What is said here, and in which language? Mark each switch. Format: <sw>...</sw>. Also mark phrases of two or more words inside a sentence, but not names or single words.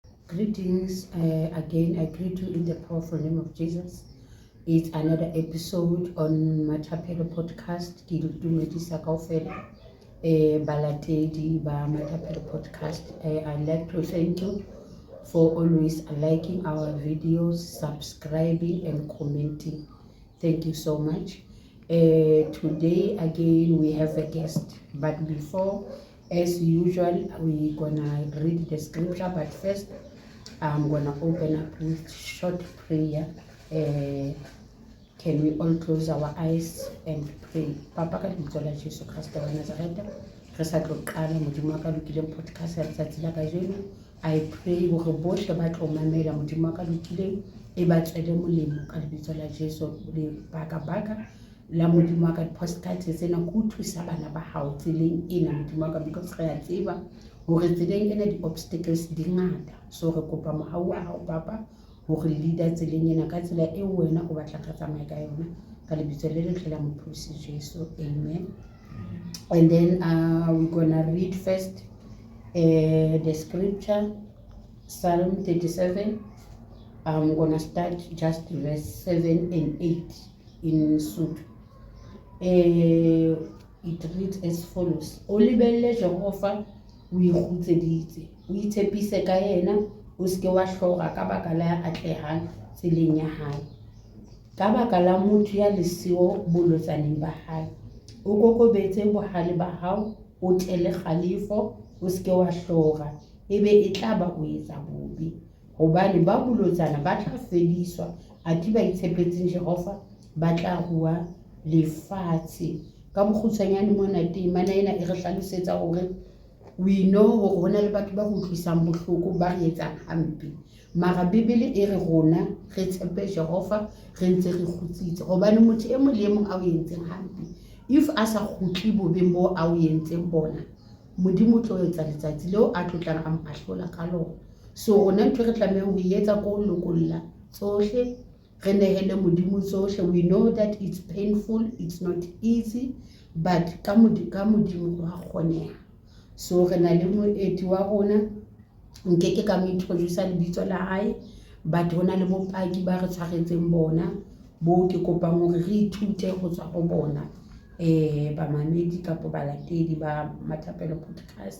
<en>Greetings again. I greet you in the powerful name of Jesus. It's another episode on Matapelo podcast.</en> <st>Ke le dumedisa kaofela balatedi ba Matapelo podcast.</st> <en>I'd like to thank you for always liking our videos, subscribing and commenting. Thank you so much. Today again we have a guest, but before, as usual, we're gonna read the scripture, but first I'm gonna open up with short prayer. Can we all close our eyes and pray?</en> <st>Papa ka lebitso la Jesu Kriste wa Nazareta, re sa tlo qala modimo wa ka lokileng podcast ya letsatsi la kajeno.</st> <en>I pray</en> <st>hore bohle ba tlo mamela modimo wa ka lokileng e ba tswele molemo ka lebitso la Jesu le baka la modimo wa ka podcast tsena go thusa bana ba hao tseleng ena modimo wa ka, because re a tseba hore tseleng ena di-obstacles di ngata. So re kopa mohau wa hao Papa hore leader tseleng ena ka tsela eo wena o batla ka tsamaya ka yona ka lebitso le letle la Mophusi Jesu, amen.</st> <en>And then we're gonna read first the scripture, Psalm 37. I'm gonna start just verse 7 and 8 in Sotho. It reads as follows:</en> <st>O lebelle Jehova, o ikgutseditse, o itshepise ka yena, o seke wa hloga ka baka la atlehang tseleng ya hae, ka baka la motho ya lesio bolotsaneng ba hae. O kokobetse bohale ba hao, o tele kgalefo, o seke wa hloga, ebe e tla ba o etsa bobe. Hobane ba bolotsana ba tla fediswa, athe ba itshepetseng Jehova ba tla rua lefatshe. Ka bokgutshwanyane mona temana ena e re hlalosetsa hore</st> <en>we know</en> <st>hore hona le batho ba utlwisang bohloko ba re etsang hampe, mara Bibele e re rona re tshepe Jehova re ntse re kgutsitse, hobane motho e mong le e mong a o entseng hampe, if a sa kgutli bobeng bo a o entseng bona, modimo o tlo etsa letsatsi leo a tlotlang a mo ahlola ka lona. So rona ntho re tlamehang ho etsa ko lokolla tsohle, re nehele modimo tsohle.</st> <en>We know that it's painful, it's not easy, but</en> <st>ka modimo ho a kgoneha. So re na le moeti wa rona, nkeke ka mo introduce lebitso la hae, but hona le bopaki ba re tshwaretseng bona bo ke kopang hore re ithute ho tswa ho bona bamamedi kapo balatedi ba Matapelo podcast.</st>